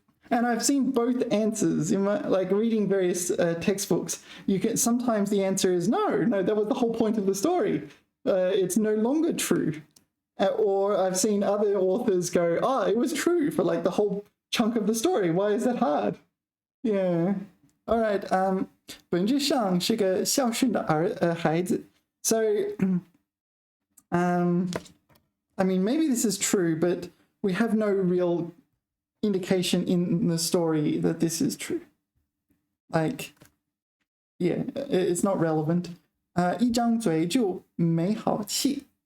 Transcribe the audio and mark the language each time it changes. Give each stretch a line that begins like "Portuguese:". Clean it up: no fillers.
English: And I've seen both answers in my, like reading various textbooks. Sometimes the answer is no, that was the whole point of the story. It's no longer true. Or I've seen other authors go, it was true for like the whole chunk of the story. Why is that hard? Yeah. All right.
Chinese: 本质上是个孝顺的孩子.
English: So, I mean, maybe this is true, but we have no real indication in the story that this is true. Like, yeah, it's not relevant.
Chinese: 一张嘴就没好气.